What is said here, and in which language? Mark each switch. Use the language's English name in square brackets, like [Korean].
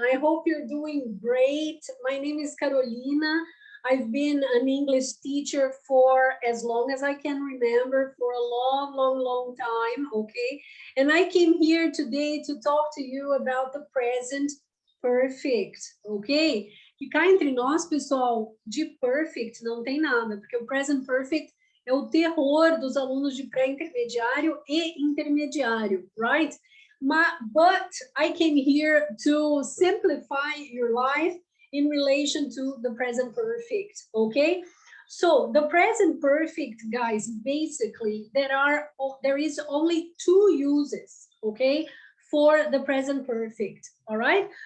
[English] I hope you're doing great. My name is Carolina. I've been an English teacher for as long as I can remember, for a long time, okay? And I came here today to talk to you about the present perfect, ok? [Portuguese] Que cá entre nós, pessoal, de perfect não tem nada, porque o present perfect é o terror dos alunos de pré-intermediário e intermediário, [English] right? But I came here to simplify your life in relation to the present perfect, okay? So the present perfect, guys, basically there is only two uses, okay, for the present perfect, all right?